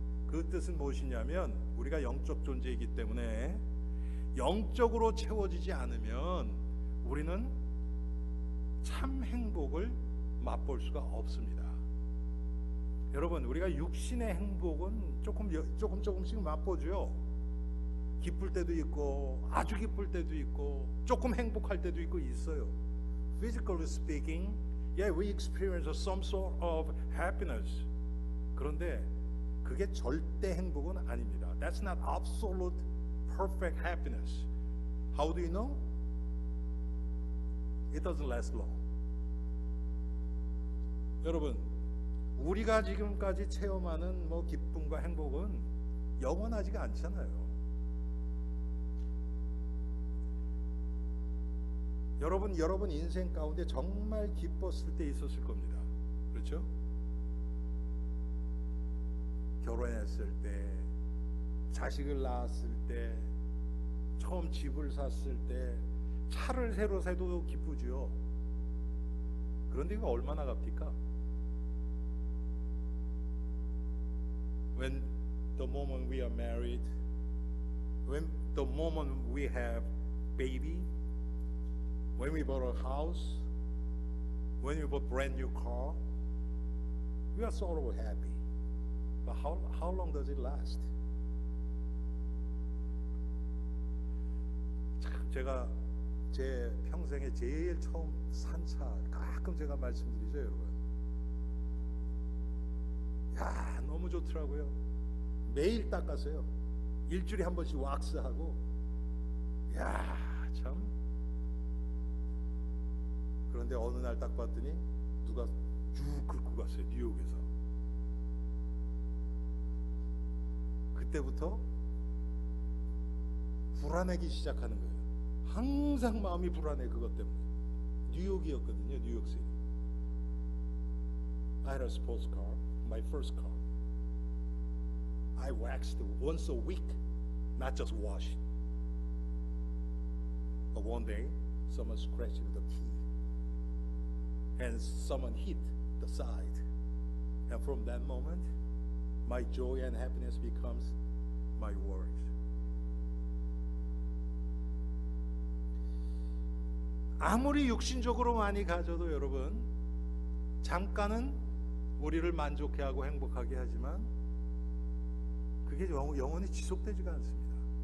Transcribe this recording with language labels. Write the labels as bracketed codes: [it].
[ko] 그 뜻은 무엇이냐면 우리가 영적 존재이기 때문에 영적으로 채워지지 않으면 우리는 참 행복을 맛볼 수가 없습니다. 여러분, 우리가 육신의 행복은 조금씩 맛보죠. 기쁠 때도 있고 아주 기쁠 때도 있고 조금 행복할 때도 있고 있어요. [en] Physically speaking, yeah, we experience some sort of happiness. [ko] 그런데 그게 절대 행복은 아닙니다. [en] That's not absolute perfect happiness. How do you know? It doesn't last long. [ko] 여러분, 우리가 지금까지 체험하는 기쁨과 행복은 영원하지가 않잖아요. 여러분 인생 가운데 정말 기뻤을 때 있었을 겁니다. 그렇죠? 결혼했을 때, 자식을 낳았을 때, 처음 집을 샀을 때, 차를 새로 사도 기쁘죠. 그런데 이거 얼마나 값입니까? [en] when the moment we are married, when the moment we have baby, when we bought a house, when we bought brand new car, we are sort of happy. But how long does it last? [ko] 참 제가 제 평생에 제일 처음 산 차 가끔 제가 말씀드리죠, 여러분. 야, 너무 좋더라고요. 매일 닦았어요. 일주일에 한 번씩 왁스하고. 야, 참. 그런데 어느 날 딱 봤더니 누가 쭉 긁고 갔어요, 뉴욕에서. 그때부터 불안하기 시작하는 거예요. 항상 마음이 불안해, 그것 때문에. 뉴욕이었거든요, 뉴욕시티. [en] I had a sports car, my first car. I waxed once a week, not just wash it. But one day, someone scratched the key, and someone hit the side. And from that moment, my joy and happiness becomes my worries. [ko] 아무리 육신적으로 많이 가져도 여러분, 잠깐은 우리를 만족해 하고 행복하게 하지만 그게 영원히 지속되지가 않습니다.